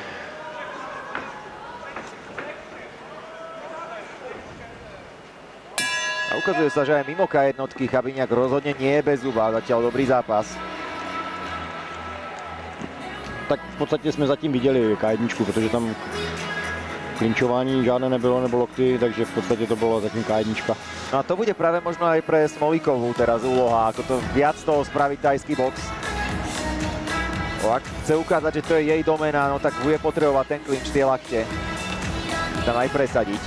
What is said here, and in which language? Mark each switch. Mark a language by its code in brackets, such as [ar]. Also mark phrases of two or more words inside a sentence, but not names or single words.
[sk] A ukazuje sa, že aj mimo K1 Chabiniak rozhodne nie je bez zuba. Zatiaľ dobrý zápas. [cs] Tak v podstatě jsme zatím viděli K1, protože tam klinčování žádné nebylo, nebo lokty, takže v podstatě to bylo zatím K1. [sk] No a to bude práve možno aj pre Smolíkovú teraz úloha, ako to viac toho spraviť tajský box. Ak chce ukázať, že to je jej doména, no tak bude potrebovať ten klinč, tie lakte. Tam aj presadiť.